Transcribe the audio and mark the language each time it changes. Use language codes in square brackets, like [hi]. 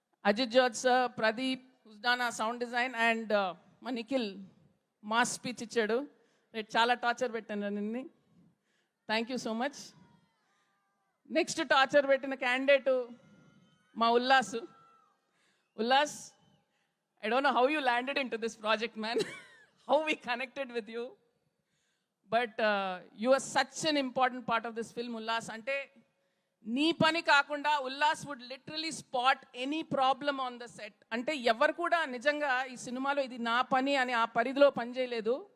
[te] Ajit George sir, Pradeep హుస్దానా sound design and మా Nikhil mass speech ఇచ్చాడు. రేపు చాలా టార్చర్ పెట్టాను నిన్ని. [en] Thank you so much. [te] Next torture పెట్టిన క్యాండిడేటు మా Ullas. [en] Ullas, I don't know how you landed into this project, man. How we connected with you. But you are such an important part of this film, Ullas. [te] Ante nee pani kaakunda [en] Ullas would literally spot any problem on the set. [te] Ante evaru kuda nijanga ee సినిమాలో ఇది నా పని అని ఆ పరిధిలో పని చేయలేదు.